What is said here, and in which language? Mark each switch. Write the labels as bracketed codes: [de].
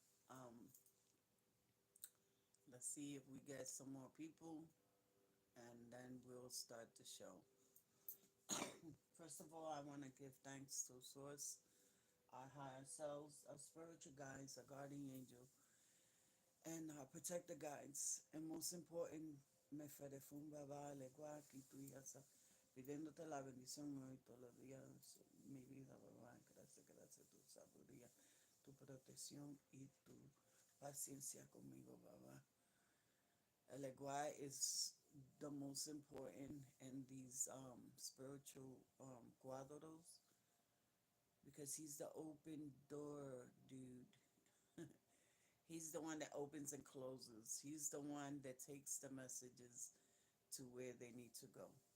[en] Um, let's see if we get some more people, and then we'll start the show. First of all, I want to give thanks to Source, our higher selves, our spiritual guides, our guardian angel, and our protector guides. And most important, me fede baba legua que tu yasa, [es] pidiéndote la bendición hoy todos los días, mi vida, baba, gracias, gracias, tu sabiduría, tu protección y tu paciencia conmigo, baba. [en] El legua is the most important in these spiritual cuadros because he's the open door dude. He's the one that opens and closes. He's the one that takes the messages to where they need to go.